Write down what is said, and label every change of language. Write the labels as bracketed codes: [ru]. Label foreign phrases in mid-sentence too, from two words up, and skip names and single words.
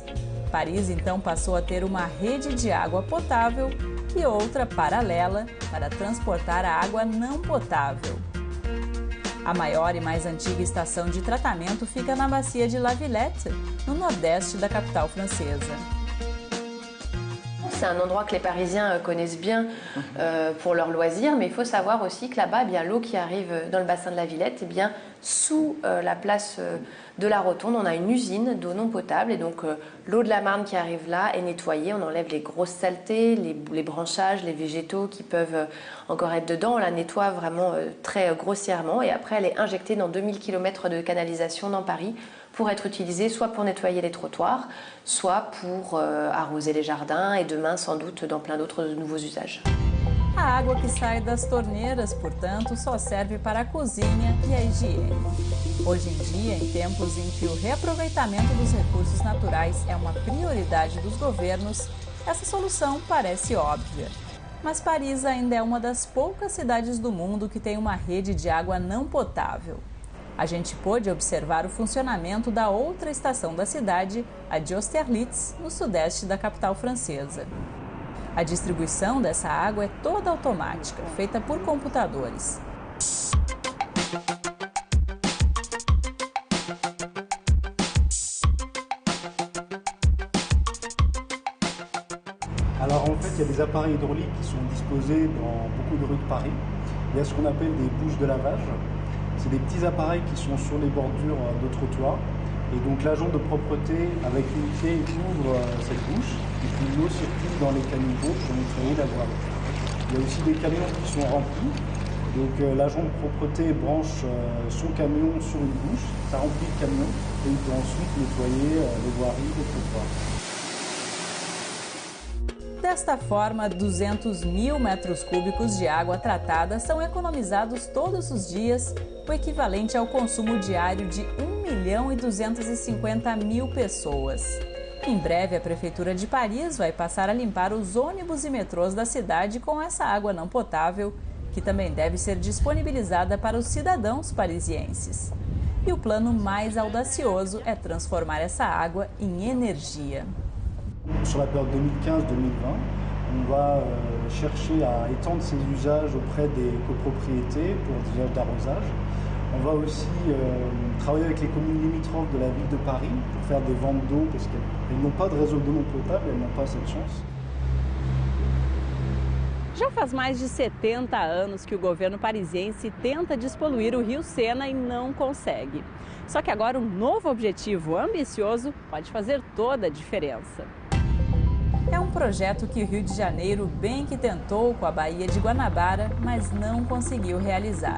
[pt] Paris então passou a ter uma rede de água potável e outra paralela para transportar a água não potável. A maior e mais antiga estação de tratamento fica na bacia de La Villette, no nordeste da capital francesa. [fr] C'est un endroit que les Parisiens connaissent bien pour leurs loisirs, mais il faut savoir aussi que là-bas, l'eau qui arrive dans le bassin de la Villette, sous la place de la Rotonde, on a une usine d'eau non potable et donc l'eau de la Marne qui arrive là est nettoyée, on enlève les grosses saletés, les branchages, les végétaux qui peuvent encore être dedans, on la nettoie vraiment très grossièrement et après elle est injectée dans 2000 km de canalisation dans Paris pour être utilisée soit pour nettoyer les trottoirs, soit pour arroser les jardins et demain sans doute dans plein d'autres nouveaux usages. [pt] A água que sai das torneiras, portanto, só serve para a cozinha e a higiene. Hoje em dia, em tempos em que o reaproveitamento dos recursos naturais é uma prioridade dos governos, essa solução parece óbvia. Mas Paris ainda é uma das poucas cidades do mundo que tem uma rede de água não potável. A gente pôde observar o funcionamento da outra estação da cidade, a de Austerlitz, no sudeste da capital francesa. A distribuição dessa água é toda automática, feita por computadores. [fr] Alors en fait, il y a des appareils hydrauliques qui sont disposés dans beaucoup de rues de Paris. Il y a ce qu'on appelle des bouches de lavage. C'est des petits appareils qui sont sur les bordures de trottoirs. Et donc l'agent de propreté, avec une clé, ouvre cette bouche et puis l'eau circule dans les caniveaux pour nettoyer la voirie. Il y a aussi des camions qui sont remplis. Donc l'agent de propreté branche son camion sur une bouche, ça remplit le camion et il peut ensuite nettoyer les voiries, les trottoirs. [pt] Desta forma, 200.000 metros cúbicos de água tratada são economizados todos os dias, o equivalente ao consumo diário de 1.250.000 pessoas. Em breve, a Prefeitura de Paris vai passar a limpar os ônibus e metrôs da cidade com essa água não potável, que também deve ser disponibilizada para os cidadãos parisienses. E o plano mais audacioso é transformar essa água em energia. [fr] Sur la période 2015-2020, on va chercher à étendre ces usages auprès des copropriétés pour des usages d'arrosage. On va aussi travailler avec les communes limitrophes de la ville de Paris pour faire des ventes d'eau parce qu'elles n'ont pas de réseau d'eau non potable, elles n'ont pas cette chance. [pt] Já faz mais de 70 anos que o governo parisiense tenta despoluir o Rio Sena e não consegue. Só que agora um novo objetivo ambicioso pode fazer toda a diferença. É um projeto que o Rio de Janeiro bem que tentou com a Baía de Guanabara, mas não conseguiu realizar.